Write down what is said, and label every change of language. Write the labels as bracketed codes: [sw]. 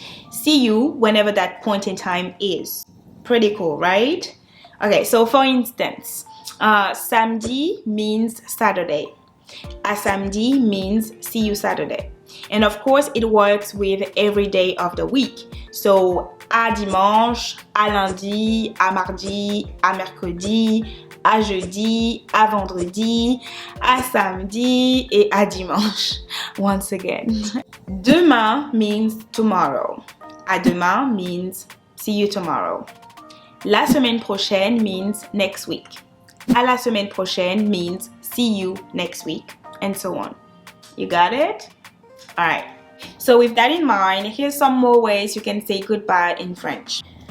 [en] See you whenever that point in time is. Pretty cool, right? Okay, so for instance, samedi means Saturday. [fr] À samedi [en] means see you Saturday. And of course, it works with every day of the week. [fr] So, à dimanche, à lundi, à mardi, à mercredi, à jeudi, à vendredi, à samedi et à dimanche. [en] Once again. [fr] Demain [en] means tomorrow. [fr] À demain [en] means see you tomorrow. [fr] La semaine prochaine [en] means next week. [fr] À la semaine prochaine [en] means see you next week, and so on. You got it? Alright. So with that in mind, here's some more ways you can say goodbye in French.